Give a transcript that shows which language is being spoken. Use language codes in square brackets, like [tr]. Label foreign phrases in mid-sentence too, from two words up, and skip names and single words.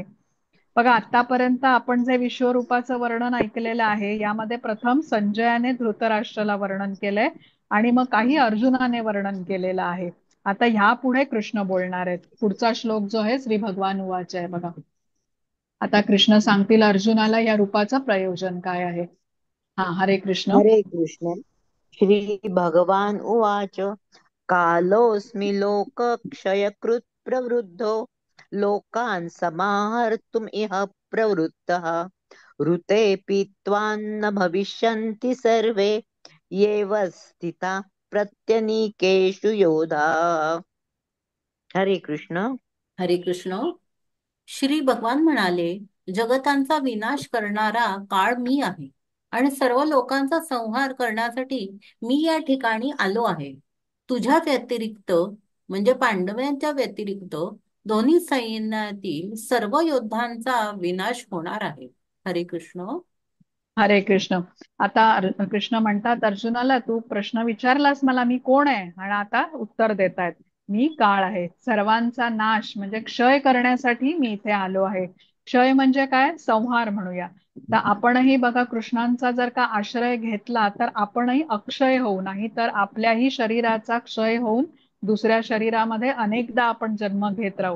[mr] बघा, आतापर्यंत आपण जे विश्वरूपाचं वर्णन ऐकलेलं आहे, यामध्ये प्रथम संजयाने धृतराष्ट्राला वर्णन केलंय आणि मग काही अर्जुनाने वर्णन केलेलं आहे. आता ह्या पुढे कृष्ण बोलणार आहेत. पुढचा श्लोक जो आहे [sa] श्री भगवान उवाच [mr] आहे बघा. आता कृष्ण सांगतील अर्जुनाला या रूपाचं प्रयोजन काय आहे. हा, हरे कृष्ण. हरे कृष्ण. [sa] श्री भगवान उवाच कालोऽस्मि लोकक्षयकृत् प्रवृद्धो लोकान् समाहर्तुम् इह प्रवृत्तः ऋते पीत्वान्न भविष्यन्ति सर्वे येव स्थिता प्रत्यनीकेषु योधा. [mr] हरे कृष्ण. हरे कृष्ण. श्री भगवान म्हणाले, जगतांचा विनाश करणारा काळ मी आहे आणि सर्व लोकांचा संहार करण्यासाठी मी या ठिकाणी आलो आहे. तुझ्या व्यतिरिक्त, म्हणजे पांडवांच्या व्यतिरिक्त, दोन्ही सैन्यातील सर्व योद्धांचा विनाश होणार आहे. हरे कृष्ण. हरे कृष्ण. आता कृष्ण म्हणतात अर्जुनाला, तू प्रश्न विचारलास मला मी कोण आहे, आणि आता उत्तर देतायत, मी काळ आहे. सर्वांचा नाश म्हणजे क्षय करण्यासाठी मी इथे आलो आहे. क्षय म्हणजे काय? संहार म्हणूया. तर आपणही बघा, कृष्णांचा जर का आश्रय घेतला तर आपणही अक्षय होऊ, नाही तर आपल्याही शरीराचा क्षय होऊन दुसऱ्या शरीरामध्ये अनेकदा आपण जन्म घेत राहू.